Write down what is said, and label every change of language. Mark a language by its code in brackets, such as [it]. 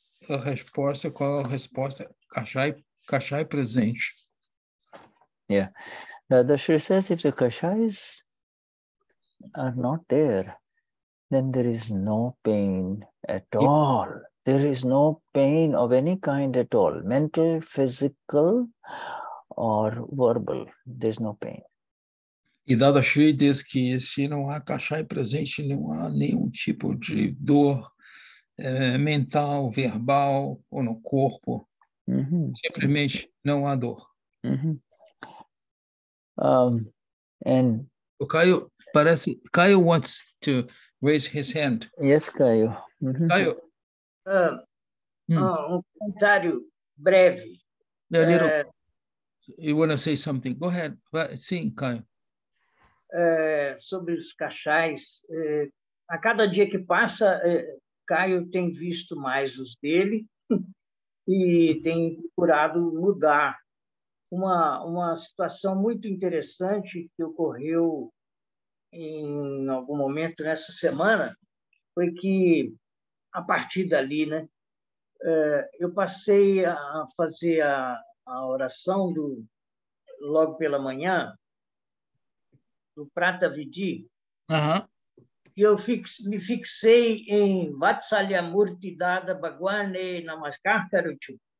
[pt] A resposta, qual é a resposta? Kashaya presente. [en] Yeah. The Shri says if the kashayas are not there, then there is no pain at all. There is no pain of any kind at all, mental, physical, or verbal. There's no pain. [pt] E Dadashri diz que se não há kashaya presente, não há nenhum tipo de dor mental, verbal ou no corpo. Simplesmente não há dor. [en] And Caio wants to raise his hand. Yes, Caio. Caio. [pt] Comentário breve. [en] You want to say something? Go ahead. Sim, Caio. [pt] Sobre os kashayas, a cada dia que passa, Caio tem visto mais os dele e tem procurado mudar. Uma situação muito interessante que ocorreu em algum momento nessa semana foi que, a partir dali, né, eu passei a fazer a oração logo pela manhã, do Prata Vidi, e eu me fixei em [gu] Vatsalyamurti Dada Bhagwane Namaskar Karuchu.